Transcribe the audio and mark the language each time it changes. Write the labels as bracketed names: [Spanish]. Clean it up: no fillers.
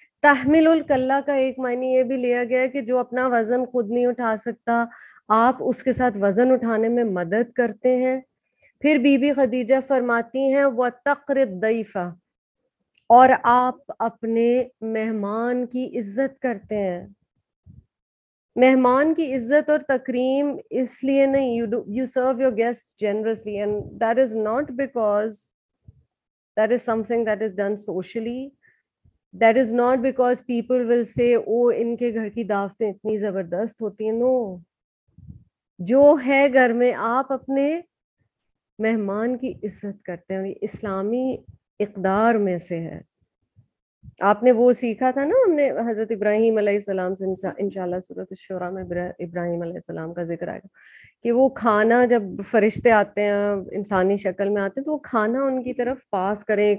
[Urdu] تحمل الکلہ کا ایک معنی یہ بھی لیا گیا ہے کہ جو اپنا وزن خود نہیں اٹھا سکتا, آپ اس کے ساتھ وزن اٹھانے میں مدد کرتے ہیں. پھر بی بی خدیجہ فرماتی ہیں [Arabic] وَتَقْرِ الضَّيْفَ, [Urdu] اور آپ اپنے مہمان کی عزت کرتے ہیں. مہمان کی عزت اور تکریم اس لیے نہیں, [English] you serve your guests generously, and that is not because that is something that is done socially. That is not because people will say, oh, [Urdu] ان کے گھر کی دعوتیں اتنی زبردست ہوتی ہیں. No, جو ہے گھر میں آپ اپنے مہمان کی عزت کرتے ہیں. اسلامی اقدار میں سے ہے. آپ نے وہ سیکھا تھا نا, ہم نے حضرت ابراہیم علیہ السلام سے, انشاءاللہ سورۃ الشورى میں ابراہیم علیہ السلام کا ذکر آئے گا, کہ وہ کھانا جب فرشتے آتے ہیں انسانی شکل میں آتے ہیں تو وہ کھانا ان کی طرف پاس کریں.